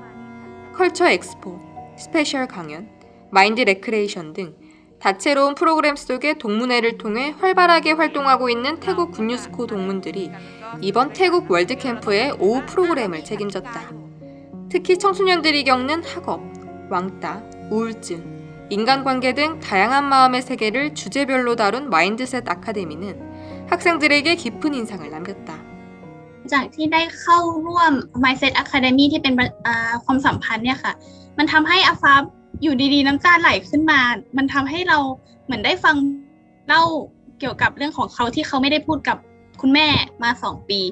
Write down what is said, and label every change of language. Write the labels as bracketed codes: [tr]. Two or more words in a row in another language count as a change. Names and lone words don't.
[ko] 컬처 엑스포, 스페셜 강연, 마인드 레크레이션 등 다채로운 프로그램 속의 동문회를 통해 활발하게 활동하고 있는 태국 굿뉴스코 동문들이 이번 태국 월드캠프의 오후 프로그램을 책임졌다. 특히 청소년들이 겪는 학업, 왕따, 우울증, 인간관계 등 다양한 마음의 세계를 주제별로 다룬 마인드셋 아카데미는 학생들에게 깊은 인상을 남겼다. [th] จากที่ได้เข้าร่วม Mindset Academy ที่เป็นความสัมพันธ์เนี่ยค่ะมันทำให้อาฟ้าอยู่ดีๆน้ำตาไหลขึ้นมามันทำให้เราเหมือนได้ฟังเล่าเกี่ยวกับเรื่องของเขาที่เขาไม่ได้พูดกับคุณแม่มา2 ปี